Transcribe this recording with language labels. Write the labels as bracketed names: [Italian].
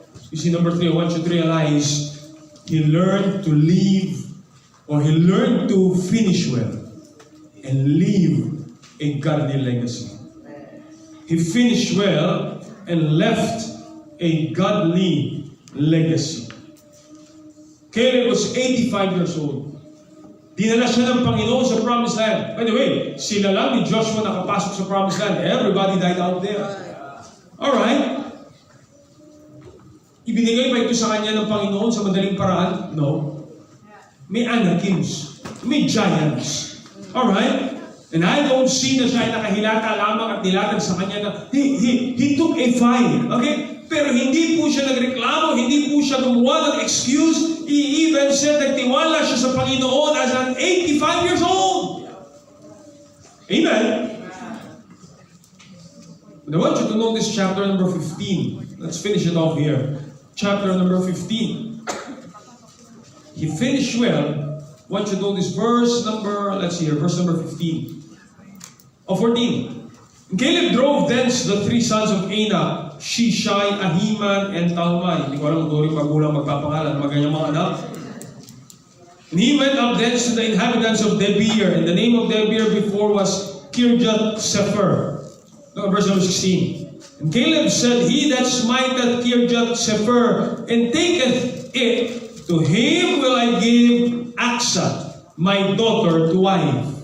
[English] You see, number 3, I want you to realize he learned to live, or he learned to finish well and leave a godly legacy. He finished well and left a godly legacy. Caleb was 85 years old. [Filipino] Dinala siya ng Panginoon sa Promised Land. [English] By the way, [Filipino] sila lang ni Joshua nakapasok sa Promised Land. [English] Everybody died out there. Alright. [Filipino] Ibinigay ba ito sa kanya ng Panginoon sa madaling paraan? [English] No. May Anakins. May giants. Alright? And I don't see [Filipino] na siya ay nakahilata lamang at nilatag sa kanya na [English] he took a fine. Okay? [Filipino] Pero hindi po siya nagreklamo, hindi po siya gumawa ng excuse. [English] He even said [Filipino] nagtiwala siya sa Panginoon [English] as an 85 years old. Amen? But I want you to notice chapter number 15. Let's finish it off here. Chapter number 15. He finished well. I want you to notice verse number 15. 14. And Caleb drove thence the 3 sons of Anak, Shishai, Ahiman, and Talmai. [Filipino] Hindi ko alam kung ito magulang magpapangalan, maganyang mga anak. [English] And he went up thence to the inhabitants of Debir, and the name of Debir before was Kirjath Sepher. Verse number 16. And Caleb said, he that smiteth Kirjath Sepher, and taketh it, to him will I give Aksa, my daughter, to wife.